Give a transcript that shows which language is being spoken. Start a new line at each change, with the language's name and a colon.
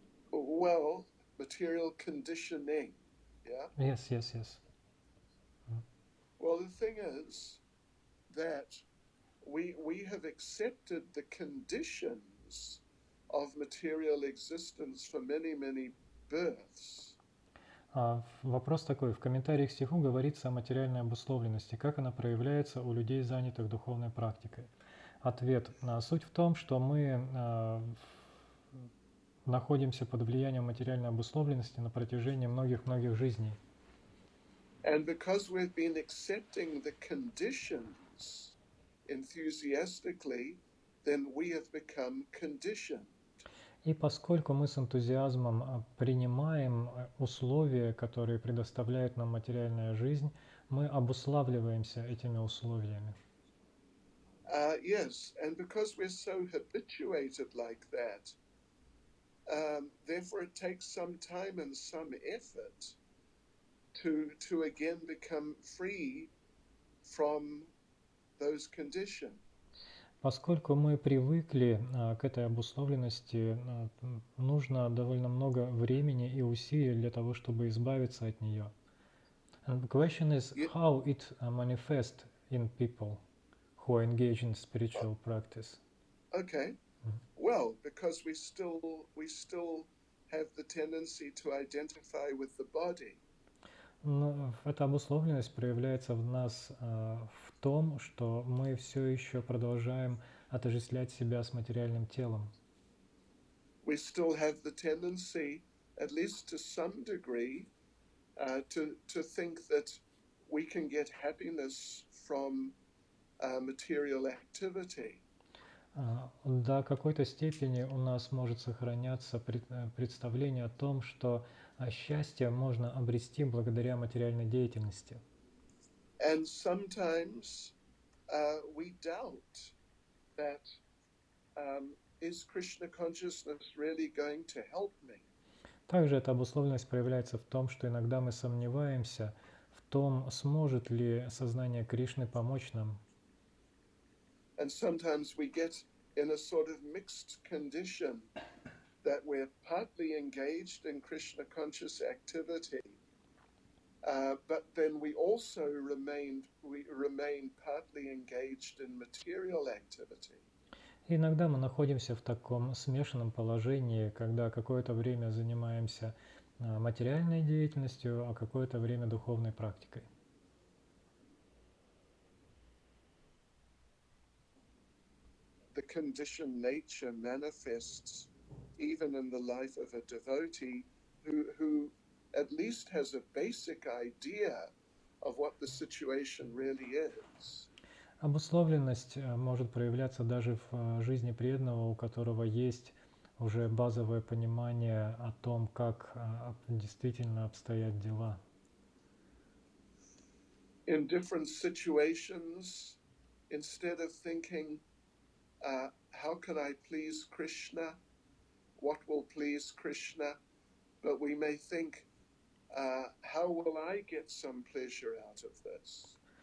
English: Well, material conditioning. Yeah. Yes, yes, yes. Well, the thing is that we have accepted the conditions of material existence for many births.
Russian: Вопрос такой. В комментариях к стиху говорится о материальной обусловленности. Как она проявляется у людей, занятых духовной практикой? Ответ. Суть в том, что мы находимся под влиянием материальной обусловленности на протяжении многих жизней.
English: And because we've been accepting the conditions enthusiastically, then we have become conditioned.
Russian: И поскольку мы с энтузиазмом принимаем условия, которые предоставляет нам материальная жизнь, мы обуславливаемся этими условиями.
English: Yes, and because we're so habituated like that, therefore it takes some time and some effort to again become free from those conditions.
Russian: Поскольку мы привыкли к этой обусловленности, нужно довольно много времени и усилий для того, чтобы избавиться от нее.
English: And the question is how it manifests in people who are engaged in spiritual practice. Okay. Well, because we still have the tendency to identify with the body.
Russian: Но эта обусловленность проявляется в нас в том, что мы все еще продолжаем отождествлять себя с материальным телом.
English: We still have the tendency, at least to some degree, to think that we can get happiness from material activity.
Russian: До какой-то степени у нас может сохраняться представление о том, что счастье можно обрести благодаря материальной деятельности.
English: And sometimes we doubt that is Krishna consciousness really going to help me?
Russian: Также эта обусловленность проявляется в том, что иногда мы сомневаемся в том, сможет ли сознание Кришны помочь нам.
English: And sometimes we get in a sort of mixed condition that we're partly engaged in Krishna conscious activity, but then we also remain partly engaged in material activity.
Russian: И иногда мы находимся в таком смешанном положении, когда какое-то время занимаемся материальной деятельностью, а какое-то время духовной практикой.
English: The conditioned nature manifests even in the life of a devotee who at least has a basic idea of what the situation really is.
Russian: Обусловленность может проявляться даже в жизни преданного, у которого есть уже базовое понимание о том, как действительно обстоят дела.
English: In different situations, instead of thinking, how can I please Krishna? What will please Krishna? But we may think, how will I get some pleasure out of this?